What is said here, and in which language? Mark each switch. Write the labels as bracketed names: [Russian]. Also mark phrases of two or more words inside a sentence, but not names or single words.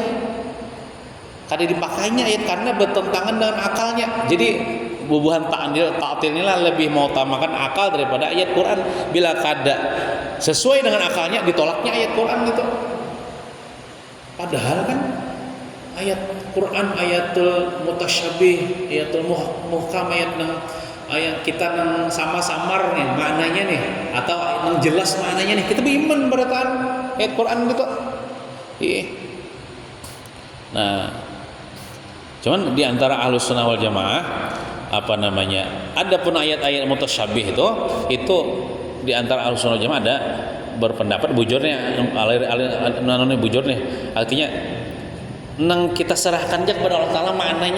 [Indonesian] Kada dipakainya ayat karena bertentangan dengan akalnya. Jadi bubuhan ta'til inilah lebih mengutamakan akal daripada ayat Quran. Bila kada sesuai dengan akalnya, ditolaknya ayat Quran gitu. Padahal kan ayat Quran, [Arabic] آية المتشابه، آية المحكم, [Indonesian] ayat kita nang sama-samar nih maknanya nih, atau nang jelas maknanya nih, kita beriman berataan ayat Quran gitu. Nah, cuman di antara Ahlus Sunnah wal Jamaah adapun ayat-ayat mutasyabih itu di antara Ahlus Sunnah wal Jamaah ada berpendapat bujurnya, bujurnya artinya nang kita serahkan aja kepada Allah Ta'ala maknanya.